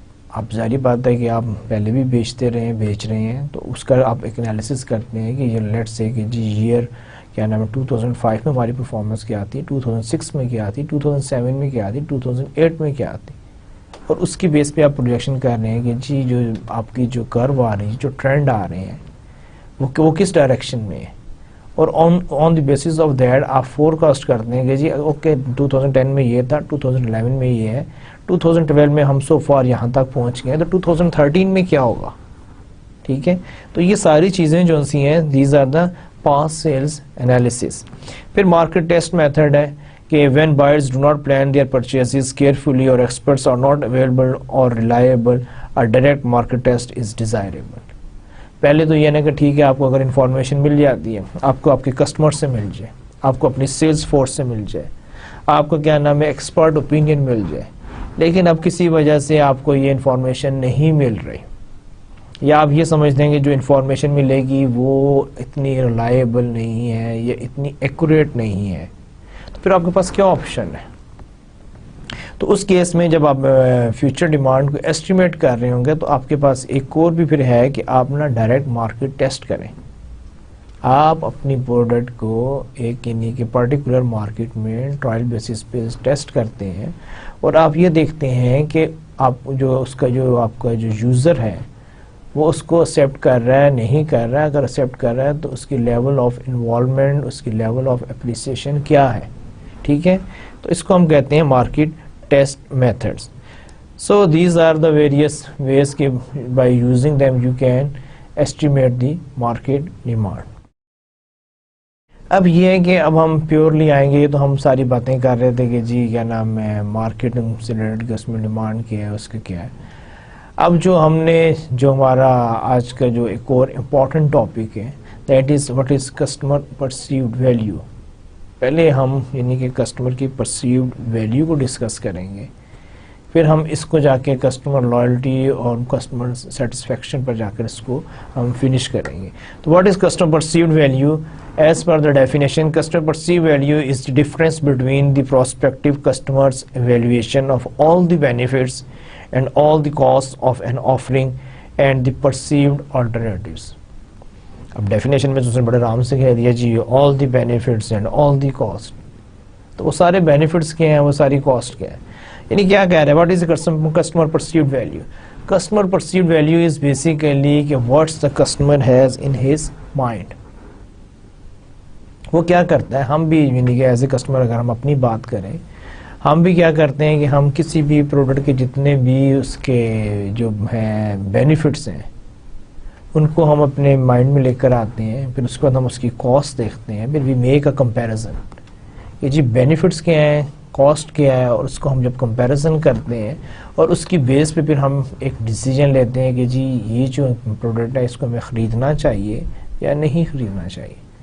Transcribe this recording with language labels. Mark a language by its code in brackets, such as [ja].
[ur] آپ ظاہری بات ہے کہ آپ پہلے بھی بیچ رہے ہیں تو اس کا آپ ایک انالیسس کرتے ہیں کہ یہ لیٹ سے کہ جی ایئر کیا نام ہے 2005 میں ہماری پرفارمنس کیا آتی, 2006 میں کیا آتی, 2007 میں کیا آتی, 2008 میں کیا آتی, اور اس کی بیس پہ آپ پروجیکشن کر رہے ہیں کہ جی جو آپ کی جو کرو آ رہی ہے, جو ٹرینڈ آ رہے ہیں وہ کس ڈائریکشن میں ہے, اور آن دی بیسس آف دیٹ آپ فور کاسٹ کرتے ہیں کہ جی اوکے 2010 میں یہ تھا, 2011 میں یہ ہے, 2012 میں ہم سو فار یہاں تک پہنچ گئے, تو 2013 میں کیا ہوگا. ٹھیک ہے. تو یہ ساری چیزیں جو سی ہیں [en] These are the past sales analysis. [ur] پھر مارکیٹ ٹیسٹ میتھڈ ہے کہ [en] when buyers do not plan their purchases carefully or experts are not available or reliable, a direct market test is desirable. [ur] پہلے تو یہ نہیں کہ ٹھیک ہے آپ کو اگر انفارمیشن مل جاتی ہے, آپ کو آپ کے کسٹمر سے مل جائے, آپ کو اپنی سیلز فورس سے مل جائے, آپ کو کیا نام ہے ایکسپرٹ اوپینین مل جائے, لیکن اب کسی وجہ سے آپ کو یہ انفارمیشن نہیں مل رہی, یا آپ یہ سمجھتے ہیں کہ جو انفارمیشن ملے گی وہ اتنی ریلائبل نہیں ہے یا اتنی ایکوریٹ نہیں ہے, تو پھر آپ کے پاس کیا آپشن ہے. تو اس کیس میں جب آپ فیوچر ڈیمانڈ کو ایسٹیمیٹ کر رہے ہوں گے تو آپ کے پاس ایک اور بھی پھر ہے کہ آپ نا ڈائریکٹ مارکیٹ ٹیسٹ کریں. آپ اپنی پروڈکٹ کو ایک یعنی کہ پرٹیکولر مارکیٹ میں ٹرائل بیسس پہ ٹیسٹ کرتے ہیں, اور آپ یہ دیکھتے ہیں کہ آپ جو اس کا جو آپ کا جو یوزر ہے وہ اس کو ایکسیپٹ کر رہا ہے نہیں کر رہا ہے. اگر ایکسیپٹ کر رہا ہے تو اس کی لیول آف انوالومنٹ, اس کی لیول آف اپریسیشن کیا ہے. ٹھیک ہے. تو اس کو ہم کہتے ہیں market test methods. [en] So these are the various ways کہ by using them you can estimate the market demand. [ur] اب یہ ہے کہ اب ہم پیورلی آئیں گے تو ہم ساری باتیں کر رہے تھے کہ جی کیا نام ہے مارکیٹ سے ریلیٹڈ اس میں ڈیمانڈ کیا ہے اس کا کیا ہے. اب جو ہم نے جو ہمارا آج کا جو ایک اور امپورٹنٹ ٹاپک ہے [en] That is what is customer perceived value. [ur] پہلے ہم یعنی کہ کسٹمر کی پرسیوڈ ویلیو کو ڈسکس کریں گے, پھر ہم اس کو جا کے کسٹمر لائلٹی اور کسٹمر سیٹسفیکشن پر جا کر اس کو ہم فنش کریں گے. [en] تو what is customer perceived value? As per the definition, customer perceived value is the difference between the prospective customer's evaluation of all the benefits and all the costs of an offering and the perceived alternatives. [ur] اب definition میں تو اس نے بڑے آرام سے کہہ دیا جی [en] all the benefits and all the cost. [ur] تو وہ سارے benefits کیا ہیں, وہ ساری cost کیا ہے, یعنی کیا کہہ رہے ہیں [en] what is the customer perceived value? Customer perceived value is basically کہ what the customer has in his mind. [ur] وہ کیا کرتا ہے, ہم بھی یعنی کہ [en] as a customer [ur] اگر ہم اپنی بات کریں, ہم بھی کیا کرتے ہیں کہ ہم کسی بھی پروڈکٹ کے جتنے بھی اس کے جو ہیں بینیفٹس ہیں ان کو ہم اپنے مائنڈ میں لے کر آتے ہیں, پھر اس کے بعد ہم اس کی کاسٹ دیکھتے ہیں, پھر [en] we make a comparison [ur] کہ جی بینیفٹس کیا ہیں, کاسٹ کیا ہے, اور اس کو ہم جب کمپیریزن کرتے ہیں اور اس کی بیس پہ پھر ہم ایک ڈیسیجن لیتے ہیں کہ جی یہ جو پروڈکٹ ہے اس کو ہمیں خریدنا چاہیے یا نہیں خریدنا چاہیے.